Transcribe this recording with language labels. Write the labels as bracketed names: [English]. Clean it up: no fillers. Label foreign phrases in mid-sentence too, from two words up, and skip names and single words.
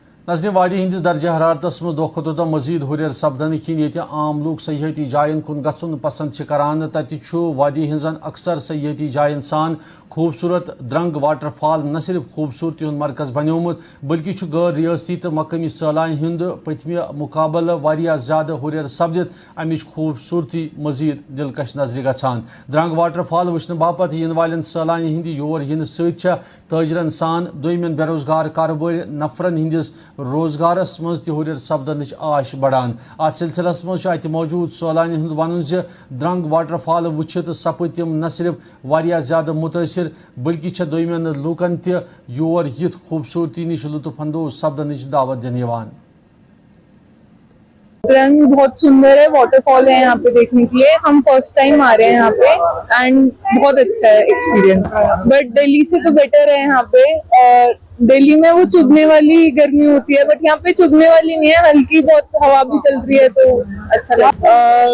[Kashmiri] नजर वादी हंदिस दर्जा हरारतस मज दो खुद मजीद हुर सपदन किन ये आम लोग सयाहती जायन कुन गन पसंद करान तत वादी हजन अक्सर सयाहती जायन सान खूबसूरत द्रंग वाटरफॉल न सिर्फ खूबसूरती हूं मरकज बनियोमुत बल्कि गैर रियासती तो मकामी सैलान हंद पतमे मुकाबल वारिया ज्यादा हुर सपदित अमिच खूबसूरती मजीद दिलकश नजर गसान। द्रंग वाटरफॉल वुचन बापत इन वाले सैलान हंद योर इन सजरन सान दोयमन बेरोजगार कारोबारी नफरन हंदिस रोजगारस मज तुर सपदन आश बढ़ान। अत सिलसिलस मज मौजूद सैलान हूं वन द्रंग वाटरफॉल वुचित सपद तम न सिर्फ वारिया ज्यादा मुतासिर बल्कि दोयमन लूकन तोर यिथ खूबसूरती निश लुत्फ अंदोज सपदन दावत दिन। [Hindi] रंग बहुत सुंदर है, वाटरफॉल है यहाँ पे देखने के लिए। हम [English] first time [Hindi] आ रहे हैं यहाँ पे एंड बहुत अच्छा है एक्सपीरियंस। बट दिल्ली से तो बेटर है यहाँ पे। और दिल्ली में वो चुभने वाली गर्मी होती है, बट यहाँ पे चुभने वाली नहीं है, हल्की बहुत हवा भी चल रही है तो अच्छा लगता है।